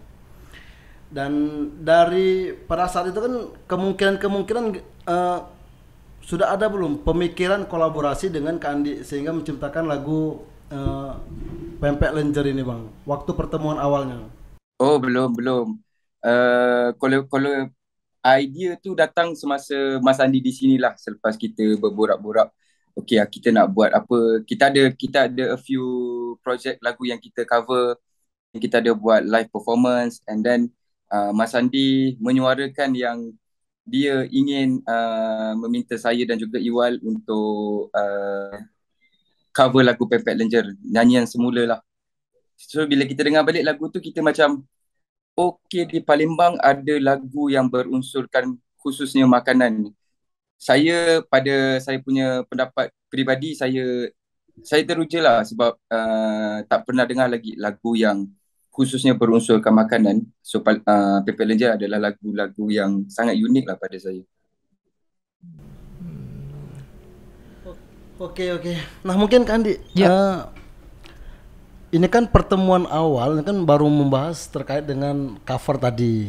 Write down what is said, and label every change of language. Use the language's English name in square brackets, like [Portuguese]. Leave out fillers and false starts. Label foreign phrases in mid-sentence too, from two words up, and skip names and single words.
[Indonesian] Dan dari pada saat itu kan kemungkinan sudah ada belum pemikiran kolaborasi dengan Kak Andi sehingga menciptakan lagu Pempek Lenjer ini Bang, waktu pertemuan awalnya? [Malay] Oh, belum. Kalau idea tu datang semasa Mas Andi di sinilah selepas kita berborak-borak. Okay, kita nak buat apa? Kita ada [English] a few project [Malay] lagu yang kita cover, kita ada buat [English] live performance and then [Malay] Mas Andi menyuarakan yang dia ingin meminta saya dan juga Iwal untuk cover lagu Pempek Lenjer, nyanyian semula lah. So bila kita dengar balik lagu tu kita macam okay, di Palembang ada lagu yang berunsurkan khususnya makanan. Saya punya pendapat peribadi saya teruja lah sebab tak pernah dengar lagi lagu yang khususnya berunsurkan makanan. So Pempek Lenjer adalah lagu-lagu yang sangat unik lah pada saya. [Indonesian] Oke. Nah mungkin Kak Andi, ini kan pertemuan awal, ini kan baru membahas terkait dengan cover tadi.